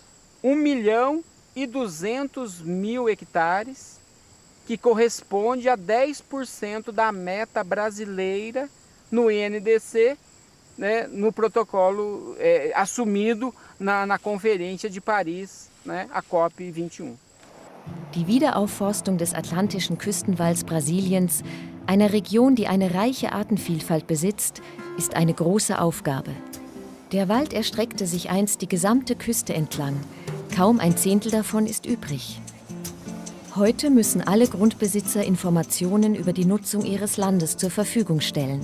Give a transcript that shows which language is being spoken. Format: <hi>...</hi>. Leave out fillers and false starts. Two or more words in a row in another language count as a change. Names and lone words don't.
<pt>1.200.000 hectares, que corresponde a 10% da meta brasileira no INDC, né, no protocolo assumido na Conferência de Paris, né, a COP21.</pt> <de>Die Wiederaufforstung des atlantischen Küstenwalls Brasiliens, einer Region, die eine reiche Artenvielfalt besitzt, ist eine große Aufgabe. Der Wald erstreckte sich einst die gesamte Küste entlang. Kaum ein Zehntel davon ist übrig. Heute müssen alle Grundbesitzer Informationen über die Nutzung ihres Landes zur Verfügung stellen.</de>